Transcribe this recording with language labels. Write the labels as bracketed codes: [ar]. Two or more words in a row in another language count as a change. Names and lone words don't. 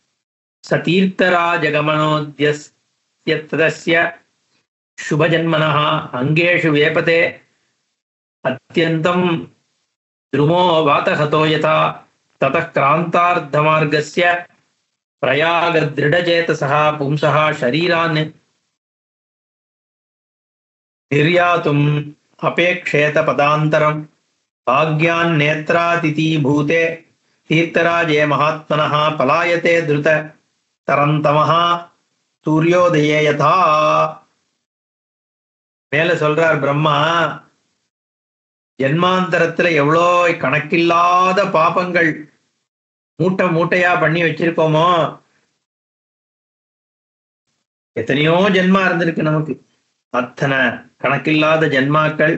[sa] सतीर्थराजगमनोद्यतस्य ततस्य शुभजन्मनः अङ्गेषु वेपते अत्यन्तम् द्रुमो वातहतो यथा ततः क्रान्तार्धमार्गस्य प्रयाग दृढचेतसः पुंसः शरीरान् निर्यातुम् अपेक्षेत पदान्तरम् भाग्यान् नेत्रातिथि भूते तीर्थराजे महात्मनः पलायते द्रुत तरन्तमः सूर्योदये यथा. [ta] மேல சொல்றார் பிரம்மா, ஜென்மாந்தரத்துல எவ்வளோ கணக்கில்லாத பாபங்கள் மூட்டை மூட்டையா பண்ணி வச்சிருக்கோமோ. எத்தனையோ ஜென்மா இருந்திருக்கு நமக்கு, அத்தனை கணக்கில்லாத ஜென்மாக்கள்.